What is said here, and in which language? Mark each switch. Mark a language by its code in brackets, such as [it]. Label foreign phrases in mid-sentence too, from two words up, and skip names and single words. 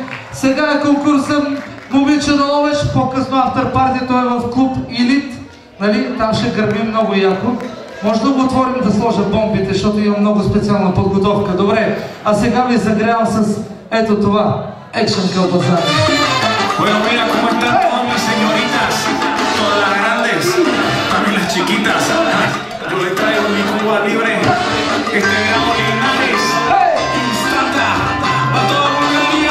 [bg] Сега е конкурсът Момиче на Ловеч, по-късно афтерпартито е в клуб Елит. Нали? Там ще гърмим много яко. Може да го отворим да сложа бомбите, защото имам много специална подготовка. Добре, а сега ви загрявам с ето това. Екшен Калпазани. [es] Bueno, mira cómo están todas mis señoritas, todas las grandes, también las chiquitas. Yo les traigo mi Cuba Libre, este verano Linares, Instata, a toda Colombia.